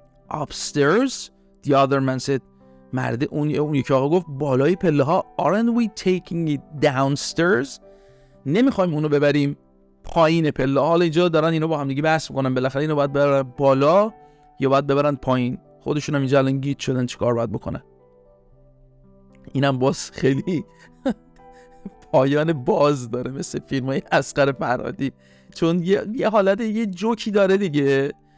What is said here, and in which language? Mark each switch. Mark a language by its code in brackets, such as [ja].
[en] Upstairs, the other man said. [fa] مرد اون یکی آقا گفت بالای پله ها. [en] Aren't we taking it downstairs? [fa] نمیخوایم اونو ببریم پایین پله ها. حالا اینجا دارن اینو با هم دیگه بحث میکنن بالاخره اینو باید ببرن بالا یا باید ببرن پایین. خودشون هم اینجا الان گیج شدن چیکار باید بکنن. اینم باز خیلی پایان باز داره مثل فیلمای اصغر فرهادی، چون یه حالت یه جوکی داره دیگه.